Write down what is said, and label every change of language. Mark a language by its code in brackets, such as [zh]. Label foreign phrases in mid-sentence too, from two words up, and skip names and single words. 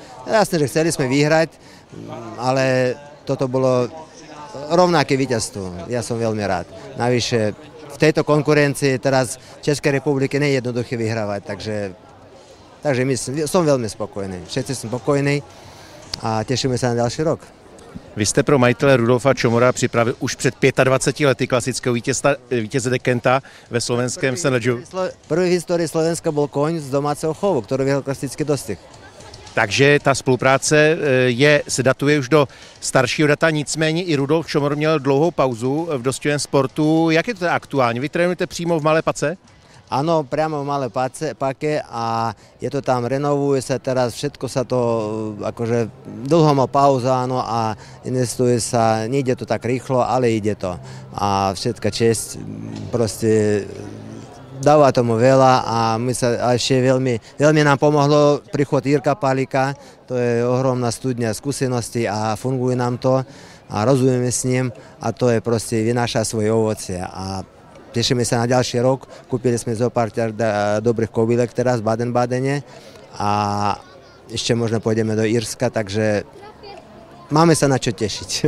[sk] Jasne, že chceli sme vyhrať, ale toto bolo rovnaké víťazstvo, ja som veľmi rád. Navyše, v tejto konkurencii teraz v Českej republike nie je jednoduché vyhrávať, takže som veľmi spokojný. Všetci som spokojní a tešíme sa na ďalší rok. [cs] Vy jste pro majitele Rudolfa Čomora připravil už před 25 lety klasického vítěze Dekenta ve slovenském Senedžu. [sk] Prvý v histórii Slovenska bol koň z domáceho chovu, ktorý vyhral klasický dostih. [cs] Takže ta spolupráce se datuje už do staršího data, nicméně i Rudolf Čomor měl dlouhou pauzu v dostihovém sportu. Jak je to aktuálně? Vy trénujete přímo v Malé Pace? [sk] Áno, priamo v Malé Pake a je to tam, renovuje sa teraz, všetko sa to, akože dlho má pauza, áno, a investuje sa, nejde to tak rýchlo, ale ide to. A všetka česť, proste dáva tomu veľa a ešte veľmi nám pomohlo príchod Jirka Palika, to je ohromná studňa skúsenosti a funguje nám to a rozumieme s ním a to je proste, vynáša svoje ovocie a tešíme sa na ďalší rok, kúpili sme zo pár dobrých kobilek teraz v Baden-Badene a ešte možno pôjdeme do Írska, takže máme sa na čo tešiť.